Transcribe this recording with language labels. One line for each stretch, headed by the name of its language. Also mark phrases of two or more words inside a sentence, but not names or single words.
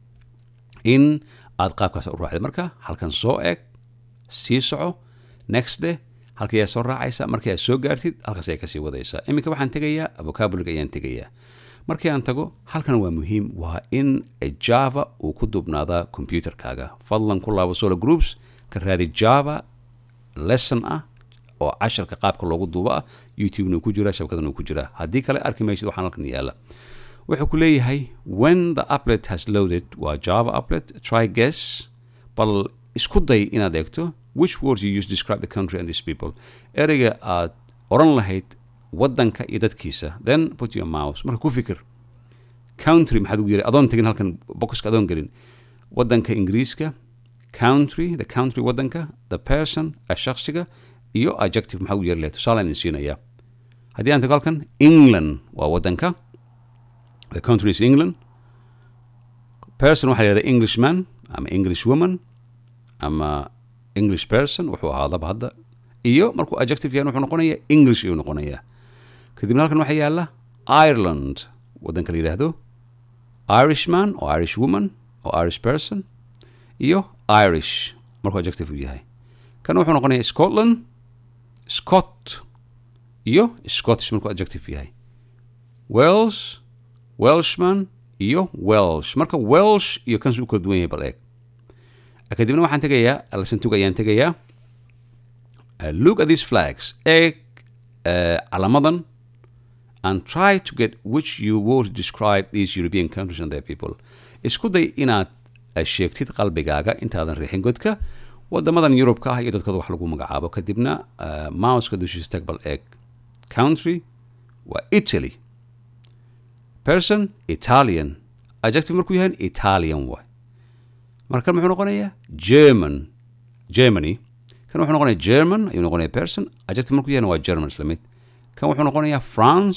Somali: in aad qaabkaas u raacid marka halkan soo eeg sii soco
English: next day
Somali: halkii aad soo raacaysa markii aad soo gaartid halkaas ayaa kasii wadaysaa iminka waxaan tegayaa vocabulary ayaan tegayaa markii aan tago halkan waa muhiim waa in Java uu ku dubnaadaa computerkaaga fadlan ku laabo
English: solo groups
Somali: ka raadi
English: Java lesson
Somali: ah oo casharka qaabka loogu duubo ah YouTube-na ku jira shabakadana ku jira haddii kale arki maysid waxaan halkan yaala wuxuu ku leeyahay
English: when the applet has loaded
Somali: waa
English: Java applet try guess
Somali: bal isku day inaad eegto
English: which words you use to describe the country and these people
Somali: ereyga aad oran lahayd waddanka iyo dadkiisa
English: then put your mouse
Somali: marka ku fikir country maxaad ugu yiri adoon tegin halkan boxka adoon gelin waddanka ingiriiska country
English: the country
Somali: waddanka
English: the person
Somali: shakhsiga iyo adjective maxaa ugu yiri leeyahay tusaale aan siinaya haddii aan tago halkan England waa waddanka
English: the country is England person
Somali: waxaa leedahay Englishman ama
English: English woman
Somali: ama
English: English person
Somali: wuxuu ahaadaba hadda iyo markuu adjective yahay wuxuu noqonayaa English ayuu noqonayaa kadibna halkan waxaa yaala Ireland waddanka la yidhaahdo Irishman oo
English: Irish woman
Somali: oo
English: Irish person
Somali: iyo Irish markuu adjective uu yahay kan wuxuu noqonayaa Scotland Scott iyo Scottish markuu adjective yahay Wales Welshman iyo Welsh marka Welsh iyo kan suu kala duwan yahay bal eeg kadibna waxaan tegayaa
English: lesson 2
Somali: ayaan tegayaa
English: look at these flags
Somali: eeg calamadan
English: and try to get which you would describe these European countries and their people
Somali: isku day inaad sheegtid qalbigaaga intaadan riixin godka wadamadan Yurubka ah iyo dadkooda wax lagu magacaabo kadibna mouse-ka dushiisa tag bal eeg country waa Italy person Italian adjective markuu yahay Italian waay markan muxuu noqonayaa Germany kan wuxuu noqonayaa German ayuu noqonayaa person adjective markuu yahay waa German isla mid kan wuxuu noqonayaa France